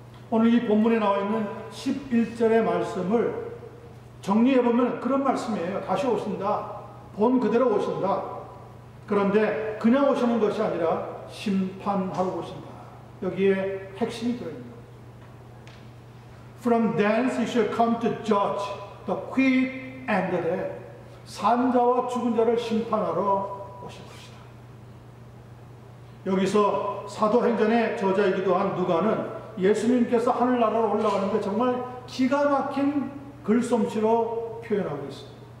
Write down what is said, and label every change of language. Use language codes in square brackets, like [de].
[ko] 오늘 이 본문에 나와 있는 11절의 말씀을 정리해보면 그런 말씀이에요. 다시 오신다. 본 그대로 오신다. 그런데 그냥 오시는 것이 아니라 심판하러 오신다. 여기에 핵심이 들어있는 거예요. [en] From thence he shall come to judge the quick and the dead. [ko] 산자와 죽은 자를 심판하러 오실 것이다. 여기서 사도행전의 저자이기도 한 누가는 예수님께서 하늘나라로 올라가는데 정말 기가 막힌 글솜씨로 표현하고 있습니다.